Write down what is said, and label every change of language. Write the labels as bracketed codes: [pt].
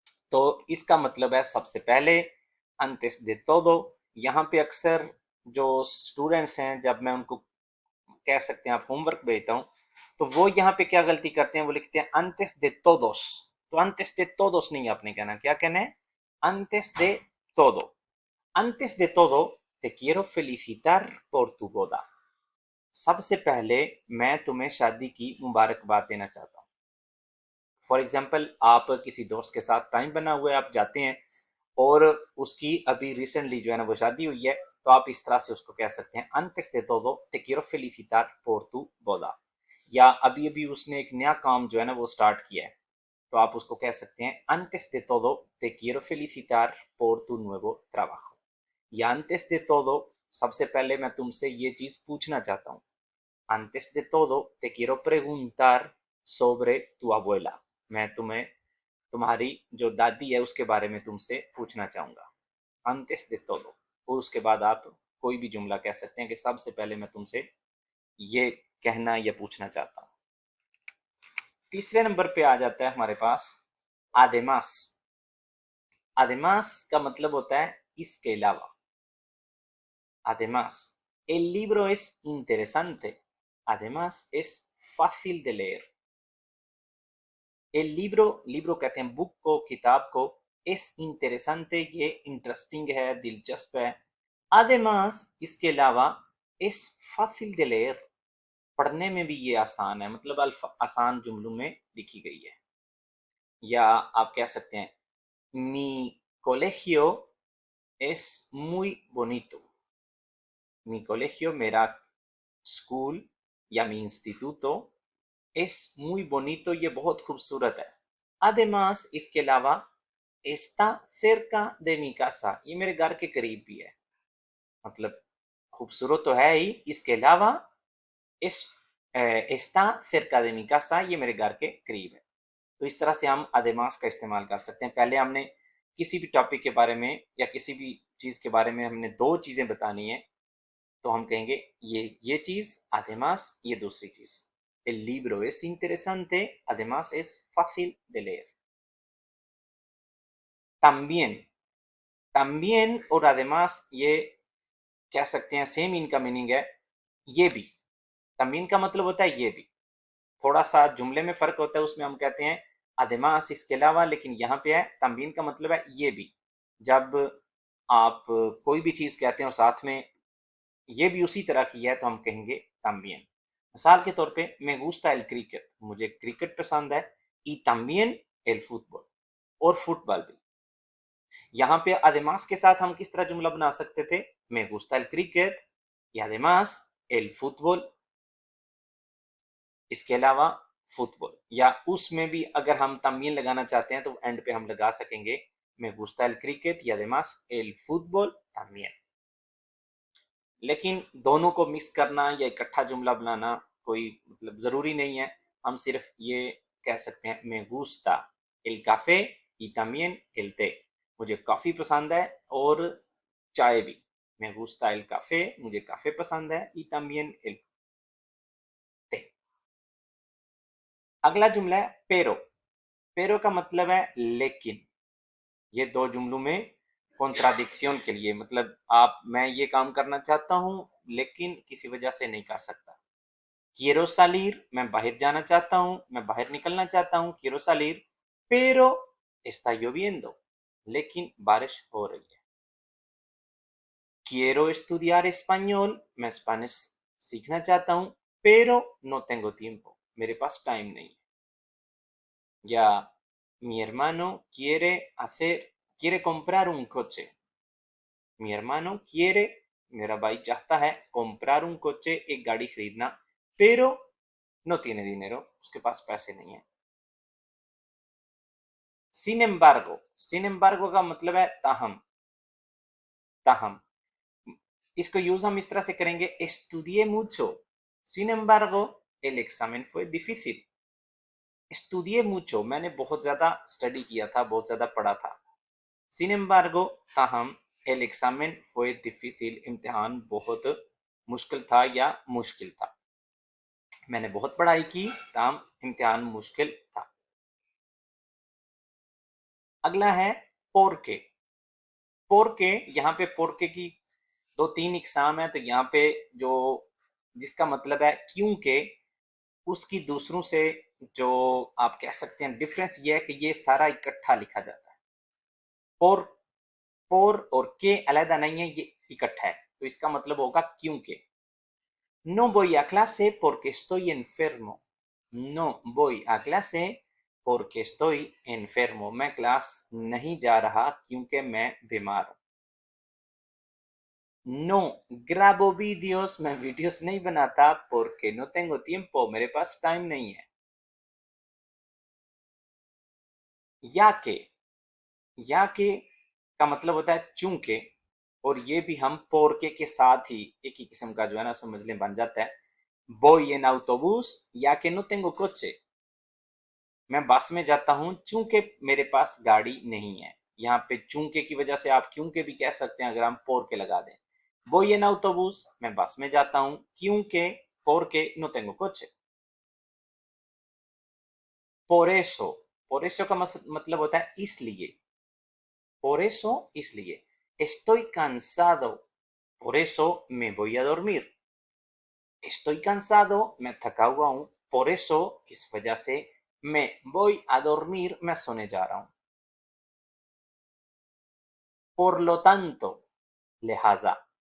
[hi] तो इसका मतलब है सबसे पहले, [es] antes de todo। [hi] यहाँ पे अक्सर जो स्टूडेंट्स हैं, जब मैं उनको कह सकते हैं आप होमवर्क भेजता हूँ, तो वो यहाँ पे क्या गलती करते हैं, वो लिखते हैं [es] antes de todos। [hi] तो [es] antes de todos [hi] नहीं आपने कहना, क्या कहना है, [es] antes de todo। antes de todo te quiero felicitar por tu boda। [hi] सबसे पहले मैं तुम्हें शादी की मुबारकबाद देना चाहता हूँ। फॉर एग्जाम्पल, आप किसी दोस्त के साथ टाइम बना हुआ है, आप जाते हैं और उसकी अभी रिसेंटली जो है ना वो शादी हुई है, तो आप इस तरह से उसको कह सकते हैं [es] antes de todo te quiero felicitar por tu boda। [hi] या अभी अभी उसने एक नया काम जो है ना वो स्टार्ट किया है, तो आप उसको कह सकते हैं [es] antes de todo te quiero felicitar por tu nuevo trabajo। [hi] या [es] antes de todo, [hi] सबसे पहले मैं तुमसे ये चीज़ पूछना चाहता हूँ। [es] Antes de todo, te quiero preguntar sobre tu abuela। [hi] मैं तुम्हें तुम्हारी जो दादी है उसके बारे में तुमसे पूछना चाहूँगा। [es] Antes de todo। [hi] और उसके बाद आप कोई भी जुमला कह सकते हैं कि सबसे पहले मैं तुमसे ये कहना या पूछना चाहता हूँ। तीसरे नंबर पे आ जाता है हमारे पास además। además का मतलब होता है इसके अलावा। [es] Además, el libro es interesante। Además, es fácil de leer। El libro, [hi] libro कहते हैं बुक को, किताब को, [es] es interesante, [hi] ये इंटरेस्टिंग है, दिलचस्प है। además, इसके अलावा, [es] es fácil de leer, [hi] पढ़ने में भी ये आसान है, मतलब आसान जुमलों में लिखी गई है। या आप कह सकते हैं [es] mi colegio es muy bonito। mi colegio, [hi] मेरा स्कूल या [es] mi instituto es muy bonito, [hi] ये बहुत खूबसूरत है। además, इसके अलावा, [es] está cerca de mi casa, [hi] ये मेरे घर के करीब भी है। मतलब खूबसूरत तो है ही, इसके अलावा इस [es] está cerca de mi casa, [hi] ये मेरे घर के करीब है। तो इस तरह से हम además का इस्तेमाल कर सकते हैं। पहले हमने किसी भी टॉपिक के बारे में या किसी भी चीज़ के बारे में हमने दो चीज़ें बतानी है, तो हम कहेंगे ये चीज़, además ये दूसरी चीज़। [es] El libro es interesante, además es fácil de leer। [hi] también, también और además ये कह सकते हैं सेम इनका मीनिंग है, ये भी। también का मतलब होता है ये भी। थोड़ा सा जुमले में फ़र्क होता है, उसमें हम कहते हैं además इसके अलावा, लेकिन यहाँ पे है también का मतलब है ये भी। जब आप कोई भी चीज़ कहते हैं और साथ में ये भी उसी तरह की है, तो हम कहेंगे también। मिसाल के तौर पे मैं gusta el cricket, मुझे क्रिकेट पसंद है। [es] y también el fútbol, [hi] और फुटबॉल भी। यहाँ पे además के साथ हम किस तरह जुमला बना सकते थे, मैं [es] gusta el cricket y además el fútbol, [hi] इसके अलावा फुटबॉल, या उसमें भी अगर हम तमीन लगाना चाहते हैं तो एंड पे हम लगा सकेंगे [es] me gusta el cricket y además el fútbol también। [hi] लेकिन दोनों को मिक्स करना या इकट्ठा जुमला बनाना कोई मतलब ज़रूरी नहीं है। हम सिर्फ ये कह सकते हैं [es] me gusta el café y también el té। [hi] मुझे कॉफ़ी पसंद है और चाय भी। [es] me gusta el café, [hi] मुझे काफ़े पसंद है, [es] y también el té। [hi] अगला जुमला है pero। pero का मतलब है लेकिन। ये दो जुमलों में कॉन्ट्राडिक्शन के लिए, मतलब आप मैं ये काम करना चाहता हूँ लेकिन किसी वजह से नहीं कर सकता। [es] quiero salir, [hi] मैं बाहर जाना चाहता हूँ, मैं बाहर निकलना चाहता हूँ, [es] quiero salir, pero está lloviendo, [hi] लेकिन बारिश हो रही है। [es] quiero estudiar español, [hi] मैं स्पेनिश सीखना चाहता हूँ, [es] pero no tengo tiempo, [hi] मेरे पास टाइम नहीं है। [es] या mi hermano quiere comprar un coche, mi hermano quiere, [hi] मेरा भाई चाहता है [es] comprar un coche, [hi] एक गाड़ी खरीदना, [es] pero no tiene dinero, [hi] उसके पास पैसे नहीं है। [es] sin embargo [hi] का मतलब है ताहम। ताहम इसको यूज हम इस तरह से करेंगे, [es] estudié mucho, sin embargo el examen fue difícil। estudié mucho, [hi] मैंने बहुत ज़्यादा स्टडी किया था, बहुत ज़्यादा पढ़ा था। [es] sin embargo [hi] ताहम [es] el examen fue difícil, [hi] इम्तिहान बहुत मुश्किल था या मुश्किल था। मैंने बहुत पढ़ाई की, ताहम इम्तिहान मुश्किल था। अगला है पोरके। पोरके, यहाँ पे पोरके की दो तीन इकसाम है, तो यहाँ पे जो जिसका मतलब है क्योंकि, उसकी दूसरों से जो आप कह सकते हैं डिफरेंस ये है कि ये सारा इकट्ठा लिखा जाता है। पोर पोर और के अलग नहीं है, ये इकट्ठा है, तो इसका मतलब होगा क्योंकि। [es] No voy a clase porque estoy enfermo। No voy a clase porque estoy enfermo, [hi] मैं क्लास नहीं जा रहा क्योंकि मैं बीमार हूँ। [es] No grabo vídeos, [hi] मैं वीडियोस नहीं बनाता [es] porque no tengo tiempo, [hi] मेरे पास टाइम नहीं है। या के, या के का मतलब होता है चूंकि, और ये भी हम पोरके के साथ ही एक ही किस्म का जो है ना समझ लें बन जाता है। [es] voy en autobús ya que no tengo coche, [hi] मैं बस में जाता हूँ चूंकि मेरे पास गाड़ी नहीं है। यहाँ पे चूंकि की वजह से आप क्योंकि भी कह सकते हैं अगर हम पोर के लगा दें। [es] voy en autobús, [hi] मैं बस में जाता हूँ क्योंकि [es] porque no tengo coche। por eso [hi] का मतलब होता है इसलिए। [es] por eso इसलिए। estoy cansado, por eso me voy a dormir। estoy cansado, [hi] मैं थका हुआ हूँ, [es] por eso [hi] इस वजह से, मैं [es] voy a dormir, [hi] मैं सोने जा रहा हूँ। [es] por lo tanto, लिहाजा।